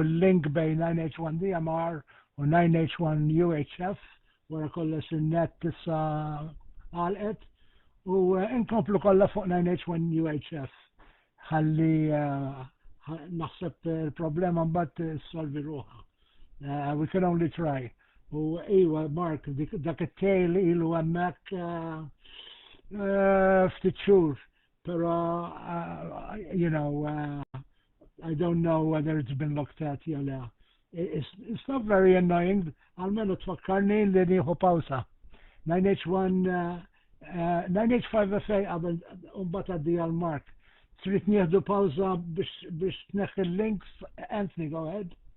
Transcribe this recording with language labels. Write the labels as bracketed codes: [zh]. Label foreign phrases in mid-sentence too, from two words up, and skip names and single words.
[mt] il-link bejn 9H1DMR u 9H1UHF wara kollox il-net tissa għalqet u inkomplu kollha fuq 9H1UHF ħalli naħseb il-problema mbagħad solvi ruħha. [en] We can only try. [mt] U iwa Mark dak it-tejl ilu hemmhekk ftit xhur, però [en] you know I don't know whether it's been looked at [mt] jew le. [en] It's not very annoying. [mt] Almenu tfakkarni li nieħu pawsa. 9H5FA qabel mbagħad għaddi għal Mark. Trid nieħdu pawsa biex tneħħi l-links. [en] Anthony, go ahead.